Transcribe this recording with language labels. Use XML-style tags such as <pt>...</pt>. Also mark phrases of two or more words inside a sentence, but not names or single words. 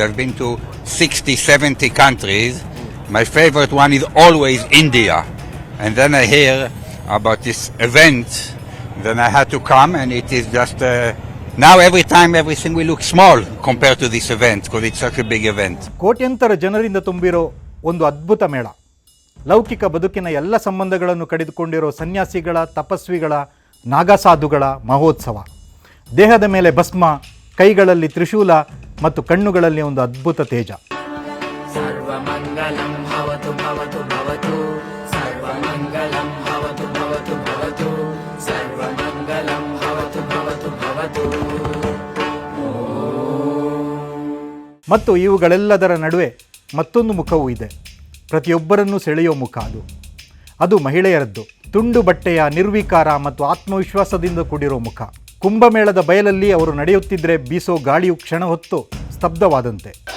<en>I've been to 60, 70 countries. My favorite one is always India. And then I hear about this event. Then I had to come, and it is just... now every time everything will look small compared to this event, because it's such a big event.</en> <kn>ಕೋಟ್ಯಂತರ ಜನರಿಂದ ತುಂಬಿರೋ ಒಂದು ಅದ್ಭುತ ಮೇಳ. ಲೌಕಿಕ ಬದುಕಿನ ಎಲ್ಲ ಸಂಬಂಧಗಳನ್ನು ಕಡಿದುಕೊಂಡಿರೋ ಸನ್ಯಾಸಿಗಳ, ತಪಸ್ವಿಗಳ, ನಾಗಸಾಧುಗಳ ಮಹೋತ್ಸವ. ದೇಹದ ಮೇಲೆ ಭಸ್ಮ, ಕೈಗಳಲ್ಲಿ ತ್ರಿಶೂಲ ಮತ್ತು ಕಣ್ಣುಗಳಲ್ಲಿ ಒಂದು ಅದ್ಭುತ ತೇಜ.</kn> <sa>ಸರ್ವಮಂಗಲಂ ಭವತು ಭವತು ಭವತು, ಸರ್ವಮಂಗಲಂ ಭವತು ಭವತು ಭವತು, ಸರ್ವಮಂಗಲಂ ಭವತು ಭವತು ಭವತು.</sa> <kn>ಮತ್ತು ಇವುಗಳೆಲ್ಲದರ ನಡುವೆ ಮತ್ತೊಂದು ಮುಖವೂ ಇದೆ. ಪ್ರತಿಯೊಬ್ಬರನ್ನೂ ಸೆಳೆಯೋ ಮುಖ ಅದು. ಅದು ಮಹಿಳೆಯರದ್ದು. ತುಂಡು ಬಟ್ಟೆಯ ನಿರ್ವಿಕಾರ ಮತ್ತು ಆತ್ಮವಿಶ್ವಾಸದಿಂದ ಕೂಡಿರೋ ಮುಖ. ಕುಂಭಮೇಳದ ಬಯಲಲ್ಲಿ ಅವರು ನಡೆಯುತ್ತಿದ್ದರೆ ಬೀಸೋ ಗಾಳಿಯು ಕ್ಷಣ ಹೊತ್ತು ಸ್ತಬ್ಧವಾದಂತೆ.</kn>